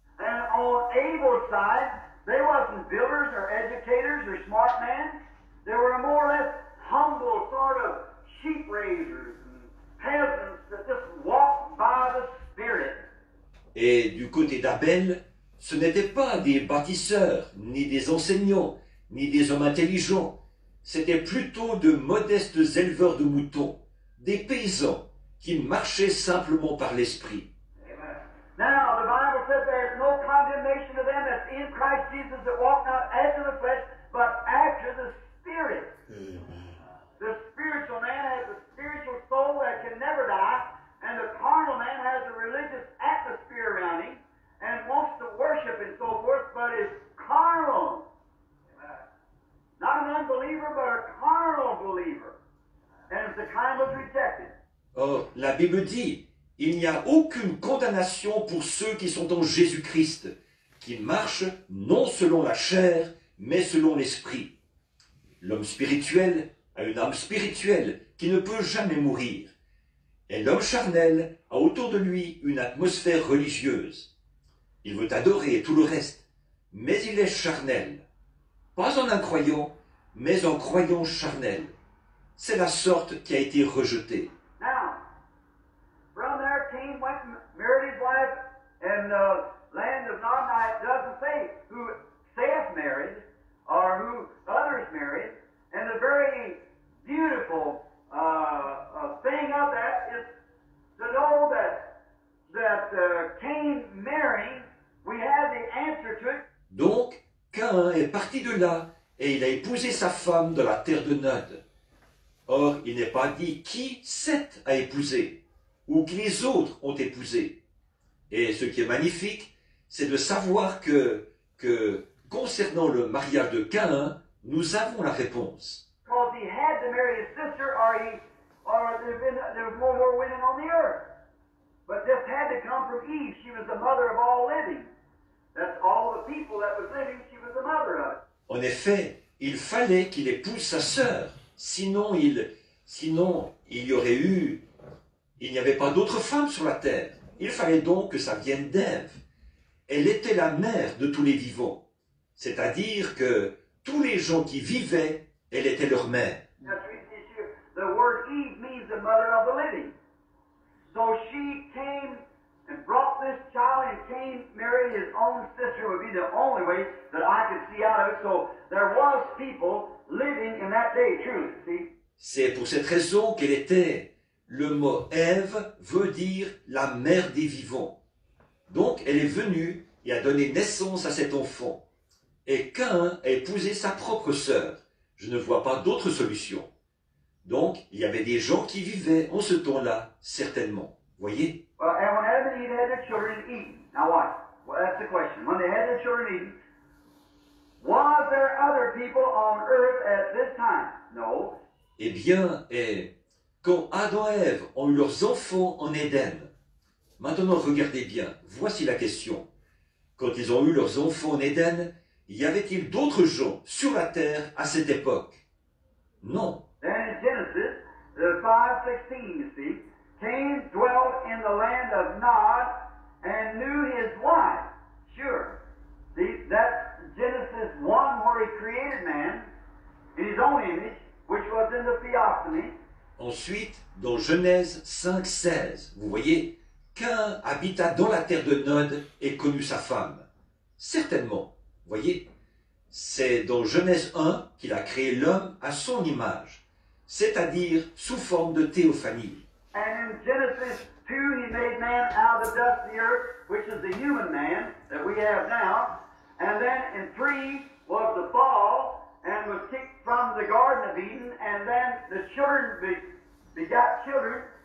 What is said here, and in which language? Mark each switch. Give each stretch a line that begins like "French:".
English: And on Abel's side, they wasn't builders or educators or smart men. They were more or less humble sort of sheep raisers and peasants that just walked by the Spirit.
French: Et du côté d'Abel, ce n'étaient pas des bâtisseurs, ni des enseignants, ni des hommes intelligents. C'étaient plutôt de modestes éleveurs de moutons, des paysans qui marchaient simplement par l'esprit.
English: Now, the Bible says there is no condemnation to them that's in Christ Jesus that walk not after the flesh, but after the Spirit. The spiritual man has a spiritual soul that can never die, and the carnal man has a religious atmosphere around him and wants to worship and so forth, but is carnal. Not an unbeliever, but a carnal believer. And the kind was rejected.
French: Or, la Bible dit, il n'y a aucune condamnation pour ceux qui sont en Jésus-Christ, qui marchent non selon la chair, mais selon l'esprit. L'homme spirituel a une âme spirituelle qui ne peut jamais mourir. Et l'homme charnel a autour de lui une atmosphère religieuse. Il veut adorer tout le reste, mais il est charnel. Pas en incroyant, mais en croyant charnel. C'est la sorte qui a été rejetée.
English: Now, from there Cain went and married his wife in the land of Nod. Now it doesn't say who Seth married or who others married. And the very beautiful thing of that is to know that Cain marrying, we have the answer to it.
French: Donc, Caïn est parti de là et il a épousé sa femme dans la terre de Nod. Or, il n'est pas dit qui Seth a épousé ou qui les autres ont épousé. Et ce qui est magnifique, c'est de savoir que concernant le mariage de Caïn, nous avons la réponse.
English: Because he had to marry his sister, or there was no more women on the earth. But this had to come from Eve. She was the mother of all living. That's all the people that was living. She was the mother of it.
French: En effet, il fallait qu'il épouse sa sœur. Sinon, il n'y avait pas d'autres femmes sur la terre. Il fallait donc que ça vienne d'Ève. Elle était la mère de tous les vivants. C'est-à-dire que tous les gens qui vivaient, elle était leur mère.
English: The word Eve means the mother of the living. So she came and brought this child, and Cain married his own sister would be the only way that I could see out of it. So there was people living in that day, truly, see?
French: C'est pour cette raison qu'elle était. Le mot Ève veut dire la mère des vivants. Donc elle est venue et a donné naissance à cet enfant. Et Caïn a épousé sa propre sœur. Je ne vois pas d'autre solution. Donc, il y avait des gens qui vivaient en ce temps-là, certainement. Voyez?
English: Well, and when Adam and Eve had their children Eden, now watch. Well, that's the question. When they had their children Eden, was there other people on earth at this time? No.
French: Eh bien, quand Adam et Ève ont eu leurs enfants en Éden, maintenant regardez bien, voici la question. Quand ils ont eu leurs enfants en Éden, y avait-il d'autres gens sur la terre à cette époque? Non.
English: Then in Genesis 5:16, you see, Cain dwelt in the land of Nod and knew his wife. Sure. See, that's Genesis 1 where he created man in his own image, which was in the theophany.
French: Ensuite, dans Genèse 5:16, vous voyez, Cain habita dans la terre de Nod et connut sa femme. Certainement, voyez, c'est dans Genèse 1 qu'il a créé l'homme à son image, c'est-à-dire sous forme de théophanie.
English: And in Genesis 2, he made man out of the dust of the earth, which is the human man that we have now. And then in 3 was the fall, and was kicked from the Garden of Eden, and then the children begot children.